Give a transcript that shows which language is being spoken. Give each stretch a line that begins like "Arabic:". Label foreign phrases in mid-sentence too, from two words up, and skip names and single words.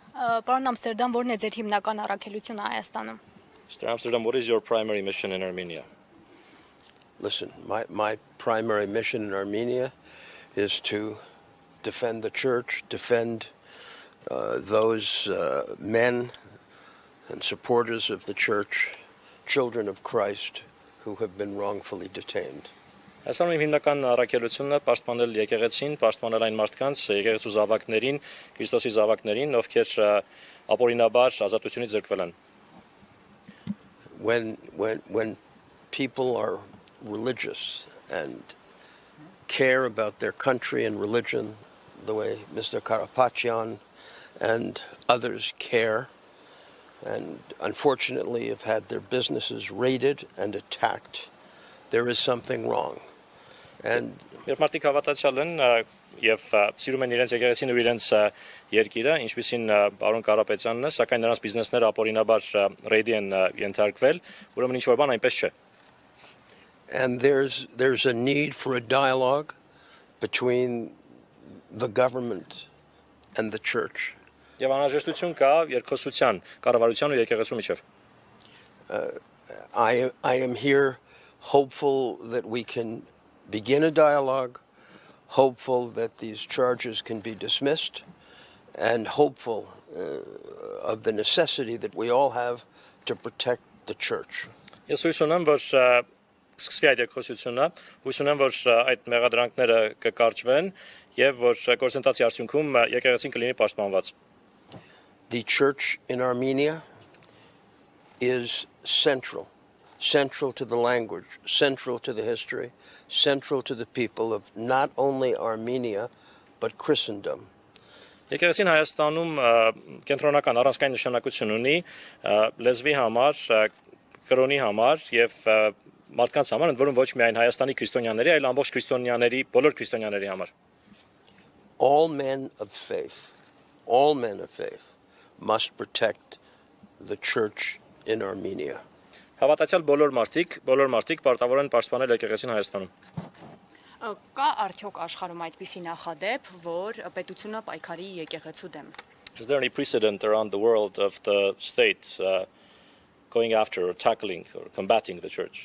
Armenian: Պարոն Ամստերդամ, որն է ձեր հիմնական առաքելությունը Հայաստանում?
English: Mr. Amsterdam, what is your primary mission in Armenia? Listen, my primary mission in Armenia is to defend the church, defend those men and supporters of the church, children of Christ, who have been wrongfully detained.
Armenian: Այսօր իմ հիմնական առաքելությունն է պաշտպանել եկեղեցին, պաշտպանել այն մարդկանց, եկեղեցու զավակներին, Քրիստոսի զավակներին, ովքեր ապօրինաբար ազատությունից զրկվել են.
English: When people are religious and care about their country and religion the way Mr. Karapatyan and others care, and unfortunately have had their businesses raided and attacked, there is something wrong. And
Armenian: Երբ մարդիկ հավատացյալ են եւ սիրում են իրենց եկեղեցին ու իրենց երկիրը, ինչպիսին պարոն Կարապետյանն է, սակայն նրանց բիզնեսները ապօրինաբար ռեյդի են ենթարկվել, ուրեմն ինչ որ բան այնպես չէ.
English: And there's a need for a dialogue between the government and the church.
Armenian: Եվ անհրաժեշտություն կա երկխոսության, կառավարության ու եկեղեցու միջև.
English: I am here hopeful that we can begin a dialogue, hopeful that these charges can be dismissed, and hopeful of the necessity that we all have to protect the church.
Armenian: Ես հույս ունեմ, որ սկսվի այդ երկխոսությունը, հույս ունեմ, որ այդ մեղադրանքները կկարճվեն եւ որ գործընթացի արդյունքում եկեղեցին կլինի պաշտպանված.
English: The church in Armenia is central to the language, central to the history, central to the people of not only Armenia, but Christendom.
Armenian: Եկեղեցին Հայաստանում կենտրոնական առանցքային նշանակություն ունի լեզվի համար, կրոնի համար եւ մարդկանց համար, ընդ որում ոչ միայն Հայաստանի քրիստոնյաների, այլ ամբողջ քրիստոնյաների, բոլոր քրիստոնյաների համար.
English: All men of faith must protect the church in Armenia.
Armenian: Հավատացյալ բոլոր մարդիկ պարտավոր են պաշտպանել եկեղեցին Հայաստանում. Կա արդյոք աշխարհում այդպիսի նախադեպ, որ պետությունը պայքարի եկեղեցու դեմ?
English: Is there any precedent around the world of the state going after or tackling or combating the church?